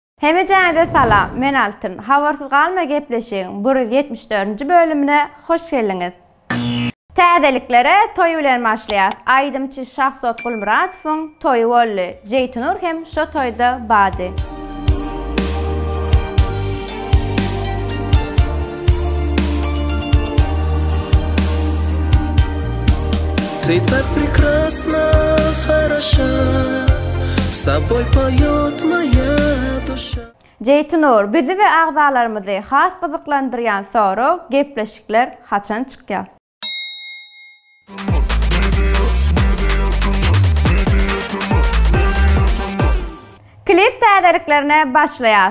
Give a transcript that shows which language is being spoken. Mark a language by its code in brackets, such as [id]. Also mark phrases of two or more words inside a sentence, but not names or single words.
[tk] Hemejäňize salam, men Altyn. Habarsyz galma gepleşiň 174-nji bölümine hoş geldiňiz. Täzeliklere toý bilen başlaýar. Aýdymçy Şahzat Gulmuradowyň toýy boldy. Jeytunur hem şo toýda bady. [ru] Ты так прекрасна, хороша, с тобой поёт моя душа. [tk] Jeytunur bizi we agzalarymyzy has gyzyklandyrýan soru gepleşikler haçan çykýar? Klip täzeliklerine başlaýar.